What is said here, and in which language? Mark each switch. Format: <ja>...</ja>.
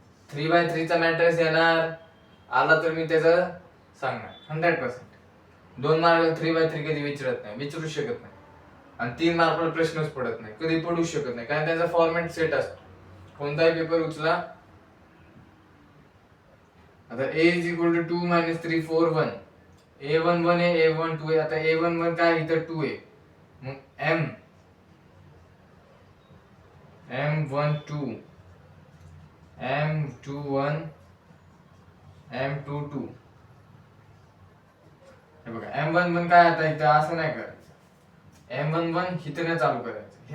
<mr>3/3 चा मॅट्रिक्स येणार आला तर मी त्याचं सांगणार 100%. 2 मार्क 3/3 कधी विचारत नाही, विचारू शकत नाही. आणि 3 मार्कवर प्रश्नच पडत नाही, कधी पडू शकत नाही, कारण त्याचा फॉर्मॅट सेट असतो. कोणताही पेपर उचला.</mr> <en>आता a is equal to 2 minus 3 4 1.</en> <mr>A11 आहे, A12 आहे. आता A11 काय, इथं 2 आहे, मग M12, M21, M22. हे बघा, M11 काय, आता इथं असं नाही करायचं. M11 हिथनं चालू करायचं.</mr>